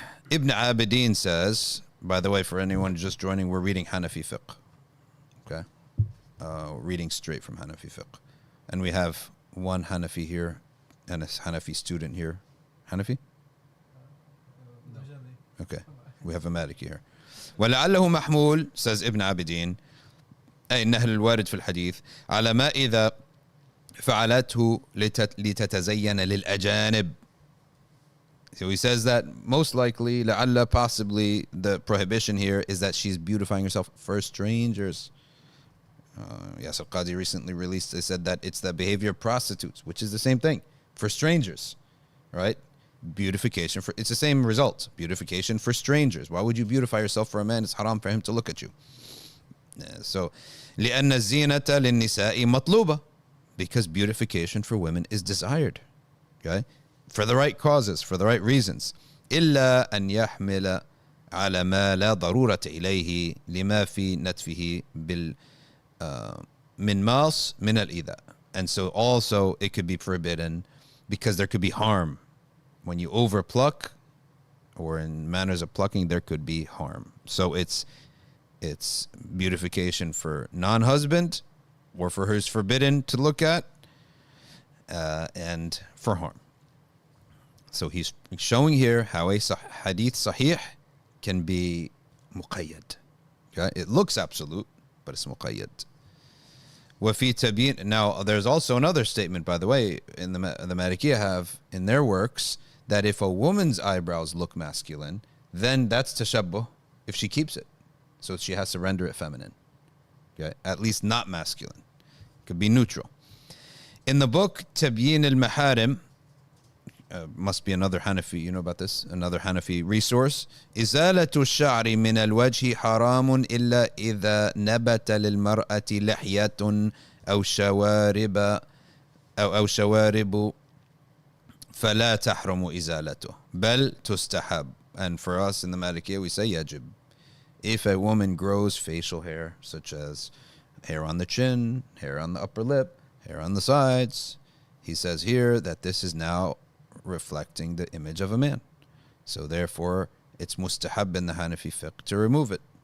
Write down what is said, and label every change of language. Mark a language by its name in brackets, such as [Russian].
[English] Ibn Abidin says, by the way, for anyone just joining, we're reading Hanafi fiqh. Okay. Reading straight from Hanafi fiqh, and we have one Hanafi here and a Hanafi student here. Hanafi? Okay. We have a Maliki here. [Arabic] ولعله محمول, [English] says Ibn Abidin, [Arabic] أي النهل الوارد في الحديث على ما إذا فعلته لتتزين للأجانب. [English] So he says that most likely, لعل, possibly, the prohibition here is that she's beautifying herself for strangers. Yes, al-Qadi recently released, they said that it's the behavior of prostitutes, which is the same thing, for strangers, right? Beautification for, it's the same result. Beautification for strangers. Why would you beautify yourself for a man? It's haram for him to look at you. So, [Arabic] لأن الزينة للنساء مطلوبة, [English] because beautification for women is desired, okay? For the right causes, for the right reasons. [Arabic] إلا أن يحمل على ما لا ضرورة إليه لما في نتفه بال من ماس من الإيذاء. [English] And so also it could be forbidden because there could be harm. When you overpluck, or in manners of plucking, there could be harm. So it's beautification for non-husband, or for who's forbidden to look at, and for harm. So he's showing here how a hadith sahih can be muqayyad. Okay? It looks absolute, but it's muqayyad. [Arabic] وفي تبيين. [English] Now, there's also another statement, by the way, in the Malikiyah have in their works, that if a woman's eyebrows look masculine, then that's tashabbuh if she keeps it. So she has to render it feminine. Okay? At least not masculine. It could be neutral. In the book Tabyin al-Maharim, must be another Hanafi, you know about this? Another Hanafi resource. [Arabic] إزالة الشعر من الوجه حرام إلا إذا نبت للمرأة لحية أو شوارب أو شوارب فلا تحرم إزالته بل تستحب. [English] And for us in the Malikiyah we say yajib. If a woman grows facial hair, such as hair on the chin, hair on the upper lip, hair on the sides, he says here that this is now reflecting the image of a man. So therefore, it's mustahab in the Hanafi fiqh to remove it.